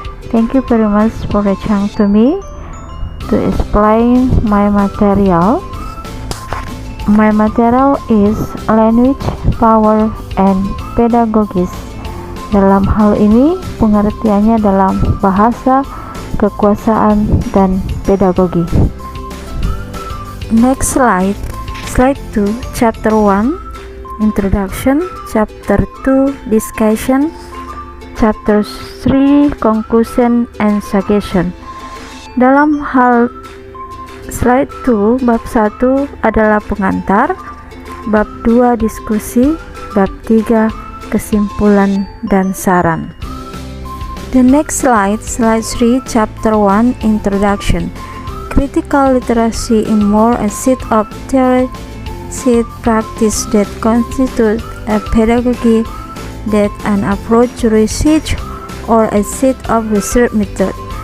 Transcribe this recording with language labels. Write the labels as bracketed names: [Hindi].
[English] Thank you very much for the chance to me to explain my material. My material is language, power, and pedagogies. [Indonesian] Dalam hal ini pengertiannya dalam bahasa, kekuasaan, dan pedagogi. [English] Next slide. Slide 2, Chapter 1, Introduction. Chapter 2, Discussion. Chapter 3, Conclusion and Suggestion. [Indonesian] Dalam hal slide 2, bab 1 adalah pengantar, bab 2 diskusi, bab 3 kesimpulan dan saran. [English] The next slide, slide 3, Chapter 1, Introduction. Critical literacy in more a set of theory, set practice that constitute a pedagogy, that an approach to research, or a set of research method.